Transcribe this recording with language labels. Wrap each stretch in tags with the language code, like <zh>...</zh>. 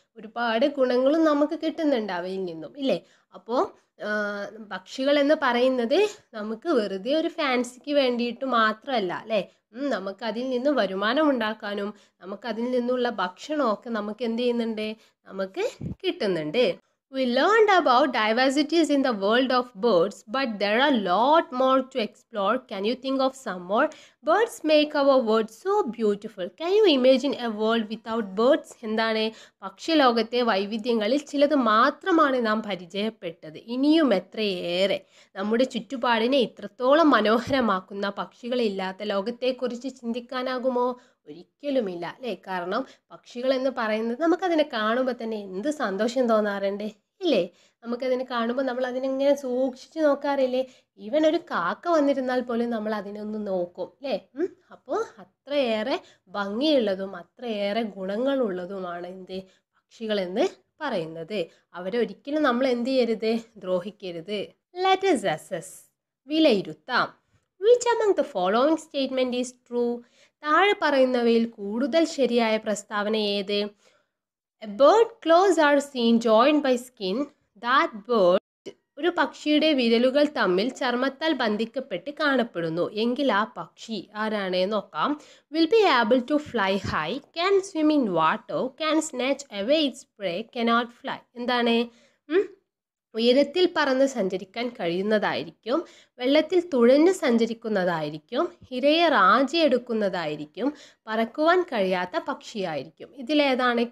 <ml>ഒരുപാട് ഗുണങ്ങളും നമുക്ക് കിട്ടുന്നുണ്ട് അവയിൽ നിന്നും ഇല്ലേ. അപ്പോൾ പക്ഷികൾ എന്ന് പറയുന്നത് നമുക്ക് വെറുതെ ഒരു ഫാൻസിക്ക് വേണ്ടിയിട്ട് മാത്രമല്ല അല്ലേ. നമുക്കതിൽ നിന്ന് വരുമാനം ഉണ്ടാക്കാനും നമുക്കതിൽ നിന്നുള്ള ഭക്ഷണമൊക്കെ നമുക്ക് എന്ത് ചെയ്യുന്നുണ്ട്, നമുക്ക് കിട്ടുന്നുണ്ട്. We learned about diversities in the world of birds, but there are a lot more to explore. Can you think of some more? Birds make our world so beautiful. Can you imagine a world without birds? എന്താണ്, പക്ഷിലോകത്തെ വൈവിധ്യങ്ങളിൽ ചിലത് മാത്രമാണ് നാം പരിചയപ്പെട്ടത്. ഇനിയും എത്രയേറെ നമ്മുടെ ചുറ്റുപാടിനെ ഇത്രത്തോളം മനോഹരമാക്കുന്ന പക്ഷികളില്ലാത്ത ലോകത്തെക്കുറിച്ച് ചിന്തിക്കാനാകുമോ? ഒരിക്കലുമില്ല അല്ലേ. കാരണം പക്ഷികൾ എന്ന് പറയുന്നത് നമുക്കതിനെ കാണുമ്പോൾ തന്നെ എന്ത് സന്തോഷം തോന്നാറുണ്ട് ഇല്ലേ. നമുക്കതിനെ കാണുമ്പോൾ നമ്മൾ അതിനെങ്ങനെ സൂക്ഷിച്ച് നോക്കാറില്ലേ. ഈവൻ ഒരു കാക്ക വന്നിരുന്നാൽ പോലും നമ്മൾ അതിനൊന്ന് നോക്കും അല്ലേ. അപ്പോൾ അത്രയേറെ ഭംഗിയുള്ളതും അത്രയേറെ ഗുണങ്ങളുള്ളതുമാണ് എന്ത്, പക്ഷികളെന്ന് പറയുന്നത്. അവരെ ഒരിക്കലും നമ്മൾ എന്ത് ചെയ്യരുത്, ദ്രോഹിക്കരുത്.</ml> <en>let us assess,</en> <ml>വിലയിരുത്താം.</ml> <en>Which among the following statement is true?</en> <ml>താഴെ പറയുന്നവയിൽ കൂടുതൽ ശരിയായ പ്രസ്താവന ഏത്?</ml> <en>A bird claws are seen joined by skin. That bird,</en> <ml>ഒരു പക്ഷിയുടെ വിരലുകൾ തമ്മിൽ ചർമ്മത്താൽ ബന്ധിക്കപ്പെട്ട് കാണപ്പെടുന്നു. എങ്കിൽ ആ പക്ഷി ആരാണ് നോക്കാം.</ml> <en>Will be able to fly high, can swim in water, can snatch away its prey, cannot fly.</en> <ml>എന്താണ്? ഉയരത്തിൽ പറന്ന് സഞ്ചരിക്കാൻ കഴിയുന്നതായിരിക്കും, വെള്ളത്തിൽ തുഴഞ്ഞ് സഞ്ചരിക്കുന്നതായിരിക്കും, ഇരയെ റാഞ്ചിയെടുക്കുന്നതായിരിക്കും, പറക്കുവാൻ കഴിയാത്ത പക്ഷിയായിരിക്കും. ഇതിലേതാണ്?</ml>